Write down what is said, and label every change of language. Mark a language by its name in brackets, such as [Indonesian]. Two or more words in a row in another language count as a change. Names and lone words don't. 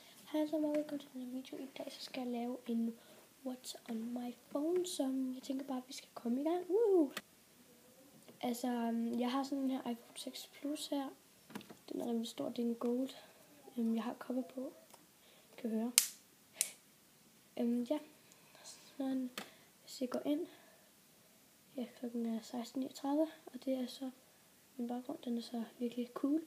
[Danish] Hej så meget, velkommen til den video. I dag så skal jeg lave en [English] What's on my phone, [Danish] som jeg tænker bare, at vi skal komme i gang. Altså, jeg har sådan en her iPhone 6 Plus her. Den er rimelig stor, det er en gold. Jeg har cover på, kan høre. Ja, så hvis jeg går ind, ja, klokken er 16:39, og det er så min baggrund, den er så virkelig cool.